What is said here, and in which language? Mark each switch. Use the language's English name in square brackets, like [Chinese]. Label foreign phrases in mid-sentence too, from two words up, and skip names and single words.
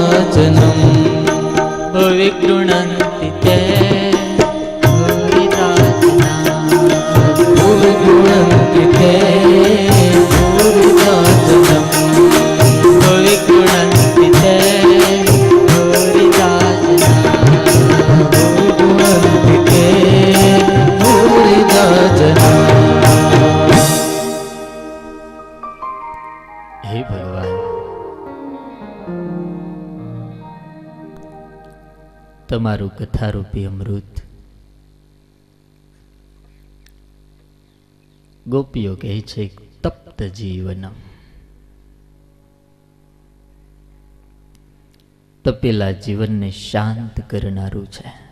[Sanskrit] जनं भुवि गृह्णन्ति ते भूरिदा जना भुवि गृह्णन्ति ते भूरिदा जनं भुवि गृह्णन्ति ते भूरिदा जना भुवि गृह्णन्ति ते भूरिदा जना। [Gujarati] હે ભગવાન, તમારું કથારૂપી અમૃત ગોપીઓ કહે છે [Sanskrit] તપ્ત જીવનમ, [Gujarati] તપેલા જીવનને શાંત કરનારું છે.